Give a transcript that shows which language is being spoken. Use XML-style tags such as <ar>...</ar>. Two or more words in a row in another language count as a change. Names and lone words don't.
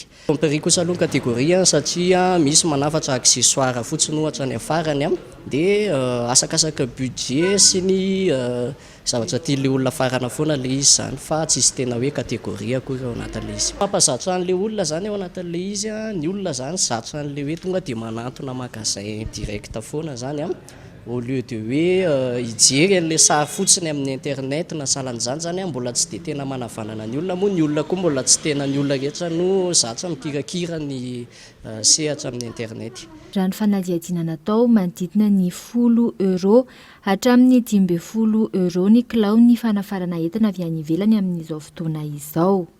<mg>Compéry kosa aloha kategoria satria misy manafatra accessoire fotsiny ohatra ny afarany dia asakasaka budget sy ny zavatra tian'le olona farana foana le izy zany fa tsisy tena hoe kategoria akory ao anatin'le izy. Mampazatra an'le olona zany ao anatin'le izy ny olona zany zatra an'le hoe tonga dia manantona</mg> <fr>magasin direct</fr> <mg>foana zany</mg> <fr>au lieu de</fr> <mg>hoe hijery an'le sary fotsiny amin'ny internet na salan'izany zany mbola tsy dia tena manavanana ny olona moa ny olona koa mbola tsy tena ny olona rehetra no zatra mikirakira ny sehatra amin'ny internet. Raha ny fanadihadiana natao manodidina ny €10 hatramin'ny €12 ny kilao ny fanafarana entana avy any ivelany amin'izao fotoana izao.</mg>